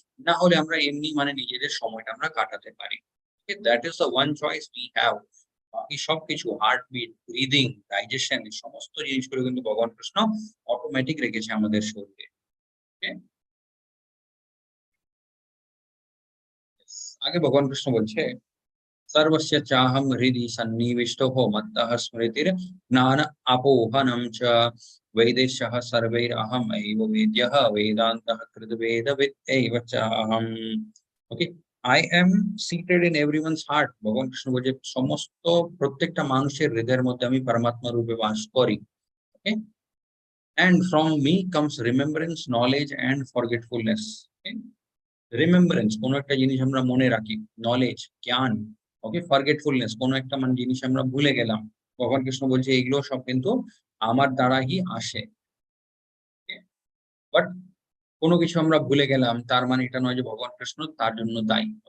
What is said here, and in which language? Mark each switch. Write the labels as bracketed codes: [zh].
[bn] না হলে আমরা এমনি মানে নিজেদের সময়টা আমরা কাটাতে পারি। [en] That is the one choice we have. [bn] বাকি সবকিছু হার্টবিট, ব্রিদিং, ডাইজেশন এই সমস্ত জিনিসগুলো কিন্তু ভগবান কৃষ্ণ অটোমেটিক রেখেছে আমাদের শরীরে। ওকে? আগে ভগবান কৃষ্ণ বলছে [sa] सर्वस्य चाहं हृदि सन्निविष्टो मत्तः स्मृतिर ज्ञान अपोहनं च वैदेश्यः सर्वैरहम् एव वेद्यः वेदान्तः कृतवेदवित् एव चाहम्। [en] Okay, I am seated in everyone's heart. [bn] ভগবান কৃষ্ণ বলছে সমস্ত প্রত্যেকটা মানুষের হৃদয়ের মধ্যে আমি পরমাত্মা রূপে বাস করি। [en] Okay, and from me comes remembrance, knowledge and forgetfulness. Okay? [bn] Remembrance, কোন একটা জিনিস আমরা মনে রাখি, নলেজ জ্ঞান, ওকে, ফরগেটফুলনেস, কোন একটা জিনিস আমরা ভুলে গেলাম। ভগবান কৃষ্ণ বলছে এগুলো সব কিন্তু আমার দ্বারাই আসে। বাট কোনো কিছু আমরা ভুলে গেলাম তার মানে এটা নয় যে ভগবান কৃষ্ণ তার জন্য দায়ী।